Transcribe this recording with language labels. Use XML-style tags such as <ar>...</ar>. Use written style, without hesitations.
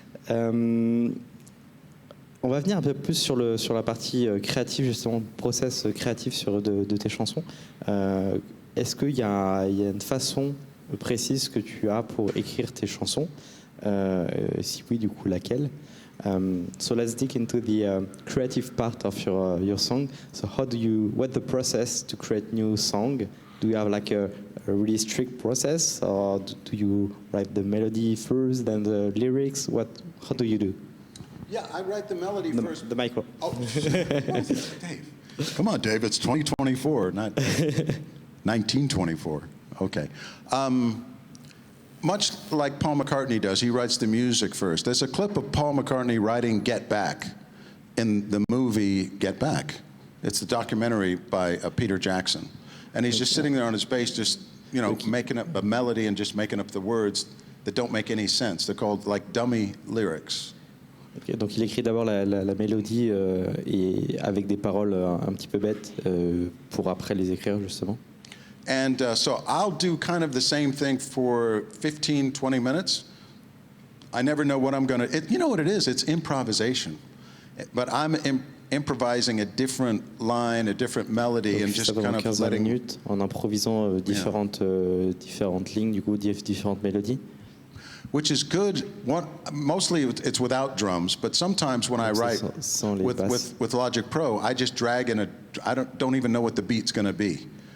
<fr>On va venir un peu plus sur la partie créative, justement, process créatif de tes chansons. Est-ce qu'il y a une façon précise que tu as pour écrire tes chansons? Si oui, du coup, laquelle?</fr> <en>So let's dig into the creative part of your song. So what's the process to create new song? Do you have like a really strict process, or do you write the melody first, then the lyrics? How do you do? Yeah, I write the melody first. The micro. Oh, Dave. Come on, Dave. It's 2024, not 1924. Okay. Much like Paul McCartney does, he writes the music first. There's a clip of Paul McCartney writing Get Back in the movie Get Back. It's the documentary by Peter Jackson. And he's just sitting there on his bass, just, making up a melody and just making up the words that don't make any sense. They're called like dummy lyrics.</en> <fr>Okay, donc il écrit d'abord la mélodie et avec des paroles un petit peu bêtes pour après les écrire justement.</fr> <en>And so I'll do kind of the same thing for 15, 20 minutes. I never know what I'm going to... You know what it is? It's improvisation. But I'm improvising a different line, a different melody,</en> <fr>donc</fr> <en>and just kind of</en> <fr>15-20 minutes en improvisant différentes lignes, du coup, différentes mélodies.</fr> <en>Which is good. Mostly it's without drums, but sometimes when I write with Logic Pro, I just drag in I don't even know what the beat's going to be.</en>